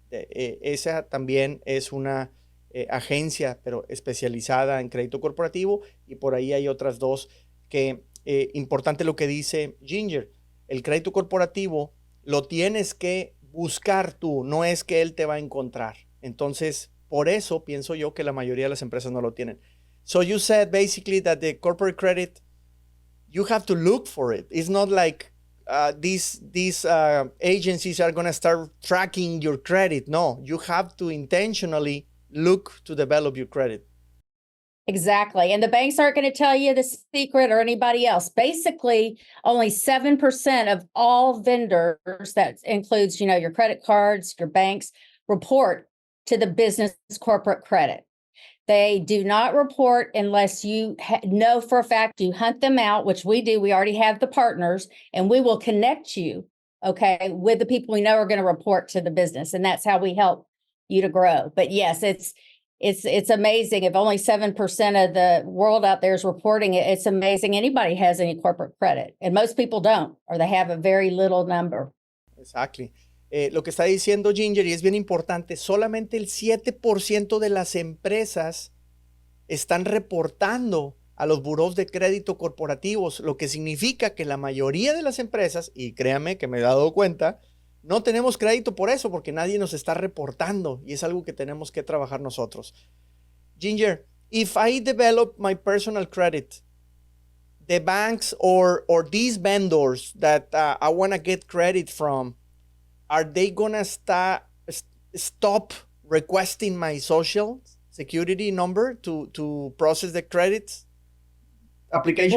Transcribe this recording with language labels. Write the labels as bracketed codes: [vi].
[es] Esa también es una agencia, pero especializada en crédito corporativo, y por ahí hay otras dos que, importante lo que dice Ginger, el crédito corporativo lo tienes que buscar tú, no es que él te va a encontrar. Entonces, por eso pienso yo que la mayoría de las empresas no lo tienen. [en] So you said basically that the corporate credit, you have to look for it. It's not like these agencies are going to start tracking your credit. No, you have to intentionally look to develop your credit. Exactly. And the banks aren't going to tell you the secret or anybody else. Basically, only 7% of all vendors, that includes, your credit cards, your banks, report to the business corporate credit. They do not report unless you know for a fact you hunt them out, which we do. We already have the partners, and we will connect you, okay, with the people we know are going to report to the business. And that's how we help you to grow. But yes, it's amazing. If only 7% of the world out there is reporting it, it's amazing anybody has any corporate credit. And most people don't, or they have a very little number. Exactly. [es] Lo que está diciendo Ginger, y es bien importante, solamente el 7% de las empresas están reportando a los buros de crédito corporativos, lo que significa que la mayoría de las empresas, y créanme que me he dado cuenta, no tenemos crédito por eso, porque nadie nos está reportando y es algo que tenemos que trabajar nosotros. [en] Ginger, if I develop my personal credit, the banks or these vendors that I want to get credit from, are they gonna stop requesting my social security number to process the credit application?